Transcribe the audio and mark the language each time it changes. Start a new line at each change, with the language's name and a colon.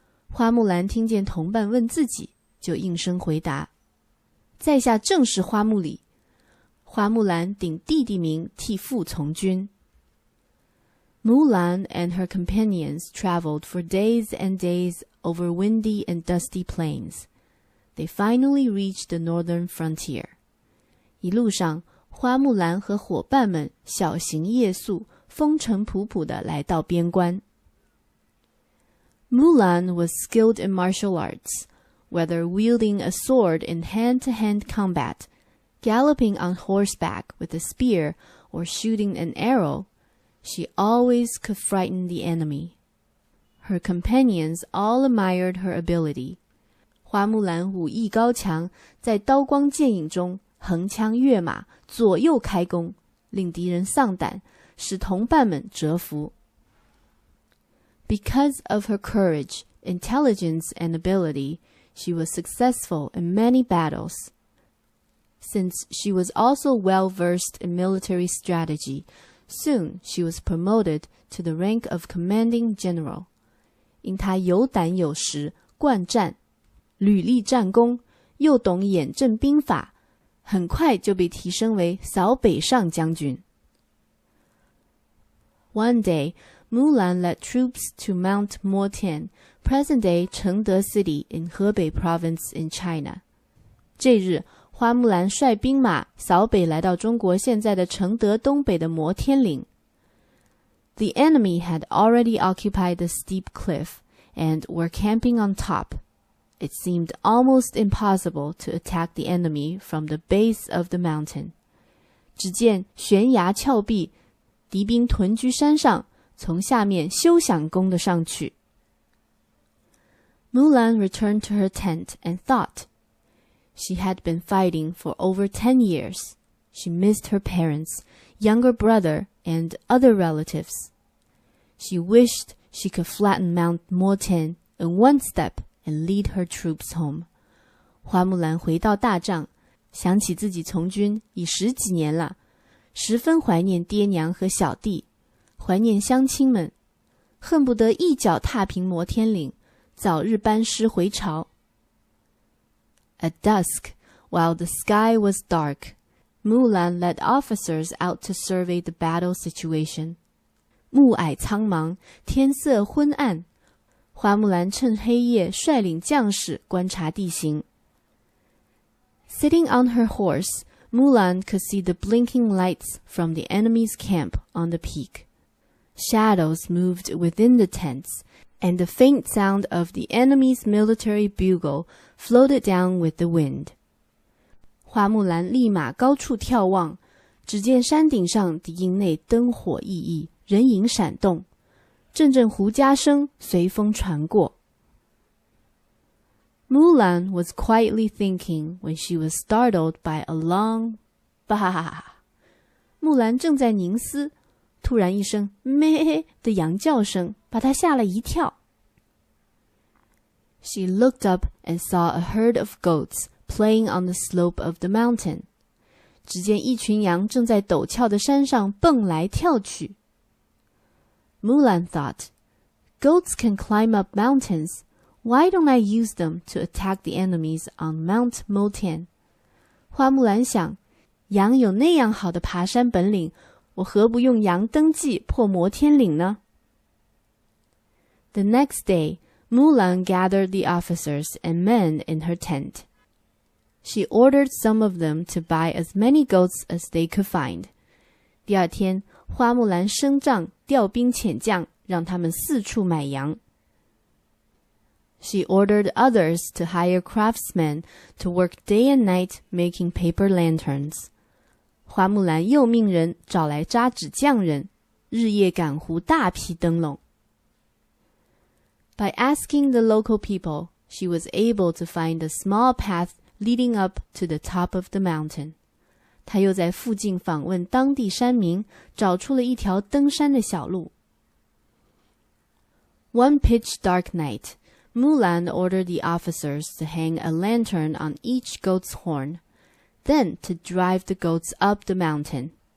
Chinese: 花木兰听见同伴问自己，就应声回答。在下正是花木里。花木兰顶弟弟名替父从军。
English: Mulan and her companions traveled for days and days over windy and dusty plains. They finally reached the northern frontier.
Chinese: 一路上，花木兰和伙伴们小行夜宿，风尘仆仆地来到边关。
English: Mulan was skilled in martial arts, whether wielding a sword in hand-to-hand combat, galloping on horseback with a spear, or shooting an arrow. She always could frighten the enemy. Her companions all admired her ability.
Chinese: 花木兰武艺高强，在刀光剑影中横枪跃马，左右开弓，令敌人丧胆，使同伴们折服。
English: Because of her courage, intelligence, and ability, she was successful in many battles. Since she was also well-versed in military strategy, soon she was promoted to the rank of commanding general.
Chinese: 因她有胆有识，惯战，屡立战功，又懂演阵兵法，很快就被提升为扫北上将军。
English: One day, Mulan led troops to Mount Motian, present-day Chengde City in Hebei Province in China.
Chinese: 这日，花木兰率兵马扫北来到中国现在的承德东北的摩天岭。
English: The enemy had already occupied the steep cliff and were camping on top. It seemed almost impossible to attack the enemy from the base of the mountain.
Chinese: 只见悬崖峭壁，敌兵屯居山上，从下面休想攻得上去。
English: Mulan returned to her tent and thought. She had been fighting for over 10 years. She missed her parents, younger brother, and other relatives. She wished she could flatten Mount Motian in one step and lead her troops home.
Chinese: 花木兰回到大帐，想起自己从军已10几年了，十分怀念爹娘和小弟，怀念乡亲们，恨不得一脚踏平摩天岭，早日班师回朝。
English: At dusk, while the sky was dark, Mulan led officers out to survey the battle situation.
Chinese: 暮霭苍茫，天色昏暗，花木兰趁黑夜率领将士观察地形。
English: Sitting on her horse, Mulan could see the blinking lights from the enemy's camp on the peak. Shadows moved within the tents, and the faint sound of the enemy's military bugle floated down with the wind.
Chinese: 花木兰立马高处眺望，只见山顶上敌营内灯火熠熠，人影闪动，阵阵胡笳声随风传过。
English: Mulan was quietly thinking when she was startled by a long bah.
Chinese: 木兰正在凝思，突然一声咩的羊叫声把她吓了一跳。
English: She looked up and saw a herd of goats playing on the slope of the mountain.
Chinese: 只见一群羊正在陡峭的山上蹦来跳去。
English: Mulan thought, Goats can climb up mountains. Why don't I use them to attack the enemies on Mount Motian?
Chinese: 花木兰想，羊有那样好的爬山本领，我何不用羊登记破摩天岭呢？
English: The next day, Mulan gathered the officers and men in her tent. She ordered some of them to buy as many goats as they could find.
Chinese: 第二天，花木兰升帐调兵遣将，让他们四处买羊。
English: She ordered others to hire craftsmen to work day and night making paper lanterns.
Chinese: 花木兰又命人找来扎纸匠人，日夜赶糊大批灯笼。
English: By asking the local people, she was able to find a small path leading up to the top of the mountain.
Chinese: 她又在附近访问当地山民，找出了一条登山的小路。
English: One pitch dark night, Mulan ordered the officers to hang a lantern on each goat's horn, then to drive the goats up the mountain.